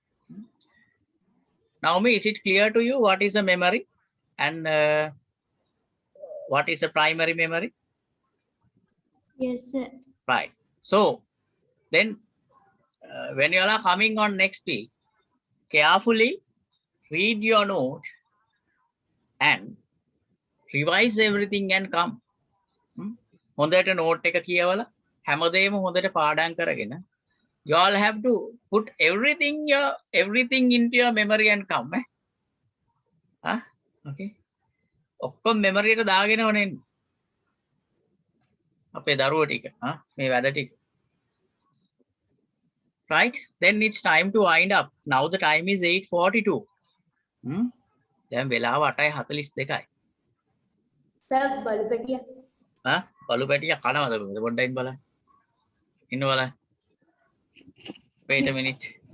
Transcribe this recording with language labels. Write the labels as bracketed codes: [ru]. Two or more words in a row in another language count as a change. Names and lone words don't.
[en] Naomi, is it clear to you what is a memory and what is a primary memory? Yes, sir. Right. So then when you are coming on next week, carefully read your note and revise everything and come. [si] හොඳට note එක කියවලා හැමදේම හොඳට පාඩම් කරගෙන [en] you all have to put everything into your memory and come. [si] Okay. ඔක්කොම memory එකට දාගෙන ඕනේ අපේ දරුවෝ ටික මේ වැඩ ටික. [en] Right? Then it's time to wind up. Now the time is 8:42. [si] දැන් වෙලාව 8:42යි. Sir, බලු පැටිය. බලු පැටිය කනවද කොහෙද පොඩ්ඩක් බලන්න. ඉන්න බලන්න. [en] Wait a minute.